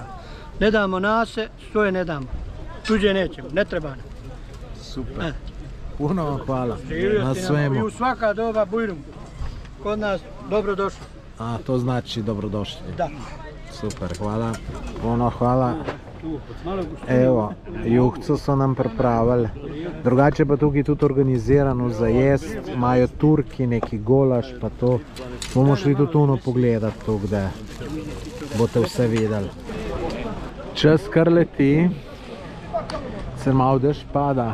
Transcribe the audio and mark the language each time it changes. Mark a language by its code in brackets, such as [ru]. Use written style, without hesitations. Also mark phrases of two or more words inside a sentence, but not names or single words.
[bs] Ne damo nase, svoje ne damo. Tuđe nećemo, ne treba nam. Super. Puno vam hvala na svemu. I u svaka doba Bujrum. Kod nas dobrodošli. A, to znači dobrodošli. Da. [sl] Super, hvala. [bs] Puno hvala. [sl] Evo, juhco so nam pripravili. Drugače pa tukaj tudi organizirano za jest. Imajo Turki neki golaž pa to. Bomo šli tudi tuno pogledati to, kde boste vse videli. Čas kar leti. Se malo dež pada.